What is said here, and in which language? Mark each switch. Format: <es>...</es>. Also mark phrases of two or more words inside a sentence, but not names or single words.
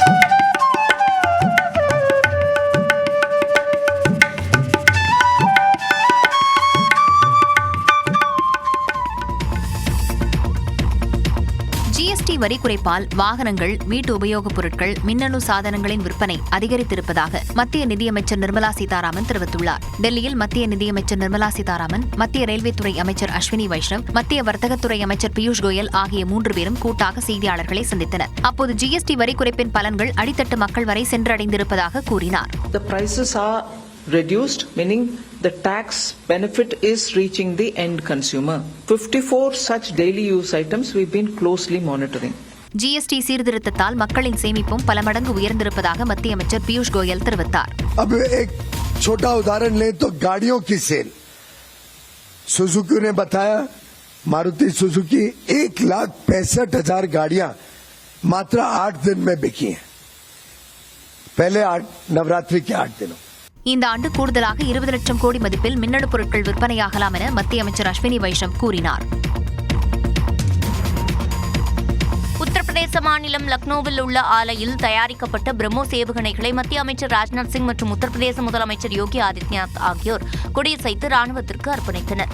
<ta>ஜிஎஸ்டி வரி குறைப்பால் வாகனங்கள், வீட்டு உபயோகப் பொருட்கள், மின்னணு சாதனங்களின் விற்பனை அதிகரித்திருப்பதாக மத்திய நிதியமைச்சர் நிர்மலா சீதாராமன் தெரிவித்துள்ளார். டெல்லியில் மத்திய நிதியமைச்சர் நிர்மலா சீதாராமன், மத்திய ரயில்வே துறை அமைச்சர் அஸ்வினி வைஷ்ணவ், மத்திய வர்த்தகத்துறை அமைச்சர் பியூஷ் கோயல் ஆகிய 3 பேரும் கூட்டாக செய்தியாளர்களை சந்தித்தனர். அப்போது ஜிஎஸ்டி வரி குறைப்பின் பலன்கள் அடித்தட்டு மக்கள் வரை சென்றடைந்திருப்பதாக கூறினார்.</ta> <en>Reduced, meaning the tax benefit is reaching the end consumer. 54 such daily use items we've been closely monitoring.</en> <ta>ஜிஎஸ்டி சீர்திருத்தத்தால் மக்களின் சேமிப்பும் பல மடங்கு உயர்ந்திருப்பதாக மத்திய அமைச்சர் பியூஷ் கோயல் தெரிவித்தார்.</ta> <hi>अब एक छोटा उदाहरण लें तो गाड़ियों की सेल, सुजुकी ने बताया, मारुति सुजुकी 1,65,000 गाड़ियां मात्र 8 दिन में बिकी हैं. पहले 8 नवरात्रि के 8 दिनों.</hi> <ta>இந்த ஆண்டு கூடுதலாக 20 லட்சம் கோடி மதிப்பில் மின்னணு பொருட்கள் விற்பனையாகலாம் என மத்திய அமைச்சர் அஸ்வினி வைஷ்ணவ் கூறினார். உத்தரப்பிரதேச மாநிலம் லக்னோவில் உள்ள ஆலையில் தயாரிக்கப்பட்ட பிரம்மோஸ் ஏவுகணைகளை மத்திய அமைச்சர் ராஜ்நாத் சிங் மற்றும் உத்தரப்பிரதேச முதலமைச்சர் யோகி ஆதித்யநாத் ஆகியோர் கொடியசைத்து ராணுவத்திற்கு அர்ப்பணித்தனர்.</ta>